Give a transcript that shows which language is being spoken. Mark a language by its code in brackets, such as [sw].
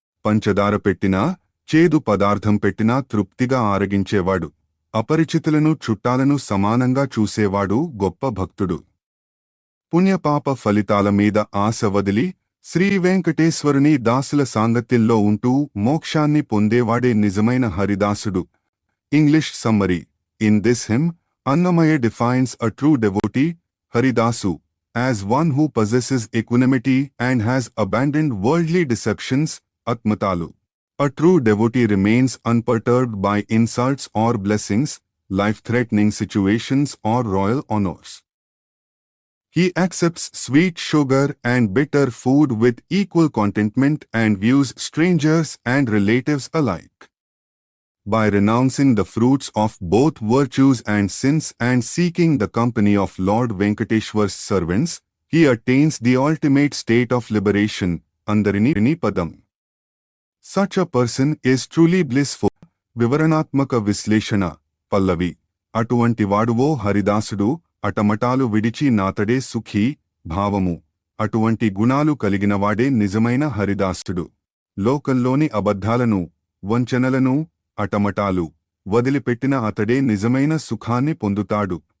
[te] పంచదార పెట్టినా, చేదు పదార్థం పెట్టినా తృప్తిగా ఆరగించేవాడు, అపరిచితులను చుట్టాలను సమానంగా చూసేవాడు గొప్ప భక్తుడు. పుణ్యపాప ఫలితాల మీద ఆశ వదిలి శ్రీ వెంకటేశ్వరుని దాసుల సాంగత్యంలో ఉంటూ మోక్షాన్ని పొందేవాడే నిజమైన హరిదాసుడు. [en] English summary: in this hymn, Annamaya defines a true devotee, Haridasu, as one who possesses equanimity and has abandoned worldly deceptions, Atmatalu. A true devotee remains unperturbed by insults or blessings, life-threatening situations or royal honors. He accepts sweet sugar and bitter food with equal contentment and views strangers and relatives alike. By renouncing the fruits of both virtues and sins and seeking the company of Lord Venkateshwar's servants, he attains the ultimate state of liberation, Andarini Padam. Such a person is truly blissful. [te] Vivaranatmaka Visleshana, Pallavi. అటువంటి వాడువో హరిదాసుడు, అటమటాలు విడిచి నాతడే సుఖీ. భావము: అటువంటి గుణాలు కలిగినవాడే నిజమైన హరిదాసుడు. లోకంలోని అబద్ధాలను, వంచనలను, అటమటాలు వదిలిపెట్టిన అతడే నిజమైన సుఖాన్ని పొందుతాడు.